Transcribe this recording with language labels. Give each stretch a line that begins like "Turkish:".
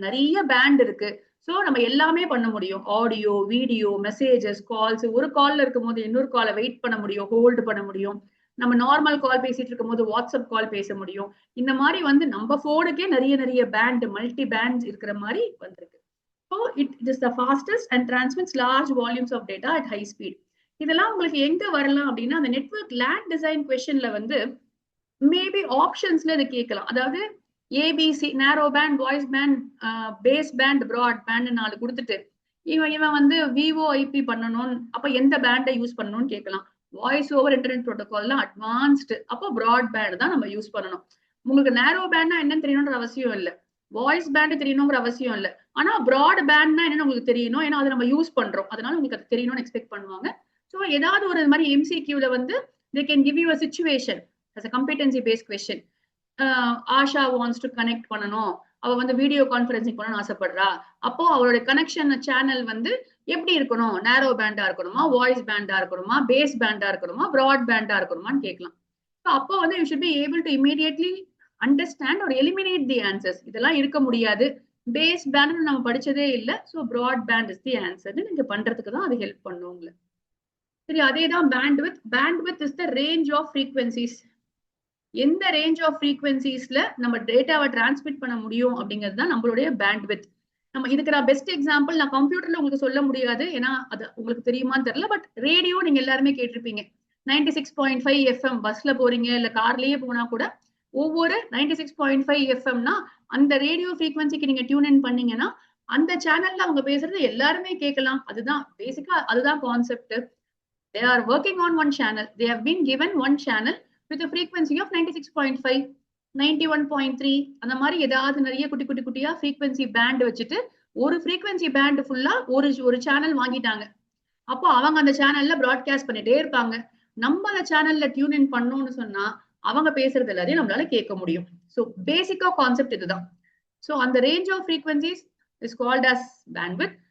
Tamil: நிறைய பேண்ட் இருக்கு. ஸோ நம்ம எல்லாமே பண்ண முடியும், ஆடியோ, வீடியோ, மெசேஜஸ், கால்ஸ். ஒரு கால்ல இருக்கும் போது இன்னொரு காலை வெயிட் பண்ண முடியும், ஹோல்டு பண்ண முடியும். நம்ம நார்மல் கால் பேசிட்டு இருக்கும் போது வாட்ஸ்அப் கால் பேச முடியும். இந்த மாதிரி வந்து நம்ம போனுக்கே நிறைய பேண்ட், மல்டி பேண்ட்ஸ் இருக்கிற மாதிரி வந்திருக்கு.
English: So it is the fastest and transmits large volumes of data at high speed.
Tamil: இதெல்லாம் உங்களுக்கு எங்க வரலாம் அப்படின்னா, அந்த நெட்வொர்க் லேண்ட் டிசைன் கொஸ்டின்ல வந்து மேபி ஆப்ஷன்ஸ்ல இதை கேட்கலாம். அதாவது ஏபிசி, நேரோ pant, voice pant, base band, Brad pant 4 கொடுத்துட்டு இவன் வந்து விஓஐபி பண்ணணும், அப்ப எந்த பேண்டை யூஸ் பண்ணணும்னு கேட்கலாம். வாய்ஸ் ஓவர் இன்டர்நெட் ப்ரோட்டோகால்லாம் அட்வான்ஸ்டு, அப்போ பிராட் பேண்ட் தான் நம்ம யூஸ் பண்ணணும். உங்களுக்கு நேரோ பேண்ட்னா என்னன்னு தெரியணுன்ற அவசியம் இல்லை, வாய்ஸ் பேண்ட் தெரியணுங்கிற அவசியம் இல்லை. ஆனா பிராட் பேண்ட்னா என்னன்னு உங்களுக்கு தெரியணும், ஏன்னா அதை நம்ம யூஸ் பண்றோம், அதனால உங்களுக்கு அது தெரியணும்னு எக்ஸ்பெக்ட் பண்ணுவாங்க. ஸோ ஏதாவது ஒரு மாதிரி எம்சிக்யூல வந்து
English: they can give you a situation as a competency based question.
Tamil: Asha wants to connect பண்ணணும், அவ வந்து வீடியோ கான்பரன்சிங் பண்ணணும்னு ஆசைப்படுறா. அப்போ அவரோட கனெக்ஷன் சேனல் வந்து எப்படி இருக்கணும், நேரோ பேண்டா இருக்கணுமா, வாய்ஸ் பேண்டா இருக்கணுமா, பேஸ் பேண்டா இருக்கணுமா, பிராட் பேண்டா இருக்கணுமான்னு கேட்கலாம்.
English: அப்போ வந்து you should be able to immediately understand or eliminate the answers.
Tamil: இதெல்லாம் இருக்க முடியாது, பேஸ் பேண்ட் நம்ம படிச்சதே இல்லை,
English: so broadband is the answer
Tamil: நீங்க பண்றதுக்கு தான் அது ஹெல்ப் பண்ணும் உங்களுக்கு.
English: சரி, அதே தான் bandwidth. Bandwidth is the range of frequencies.
Tamil: எந்த ரேஞ்ச் ஆஃப் ஃப்ரீக்வன்சிஸ்ல நம்ம டேட்டாவை டிரான்ஸ்மிட் பண்ண முடியும் அப்படிங்கிறது தான் நம்மளுடைய பேண்ட்வித். நம்ம இதுக்கு நான் பெஸ்ட் எக்ஸாம்பிள் நான் கம்ப்யூட்டர்ல உங்களுக்கு சொல்ல முடியாது, ஏன்னா அது உங்களுக்கு தெரியுமான்னு தெரியல. பட் ரேடியோ நீங்க எல்லாருமே கேட்டிருப்பீங்க. 96.5 FM பஸ்ல போறீங்க இல்ல கார்லயே போனா கூட ஒவ்வொரு 96.5 FMனா அந்த ரேடியோ ஃப்ரீக்வன்சிக்கு நீங்க டியூன் இன் பண்ணீங்கன்னா அந்த சேனல்ல அவங்க பேசுறது எல்லாருமே கேட்கலாம். அதுதான் பேசிக்கா, அதுதான் concept.
English: They are working on one channel. They have been given one channel with a frequency of 96.5, 91.3.
Tamil: அந்த மாதிரி ஏதாவது நிறைய குட்டி குட்டி குட்டியா ஃப்ரீக்வன்சி பேண்ட் வச்சுட்டு ஒரு ஃப்ரீக்வன்சி பேண்ட் ஃபுல்லா ஒரு சேனல் வாங்கிட்டாங்க. அப்போ அவங்க அந்த சேனல்ல பிராட்காஸ்ட் பண்ணிட்டே இருப்பாங்க. நம்ம அந்த சேனல்ல டியூன் இன் பண்ணோம்னு சொன்னா அவங்க பேசுறது எல்லாத்தையும் நம்மளால கேட்க முடியும். ஸோ பேசிக்கா கான்செப்ட் இதுதான்.
English: So அந்த range of frequencies is called as bandwidth.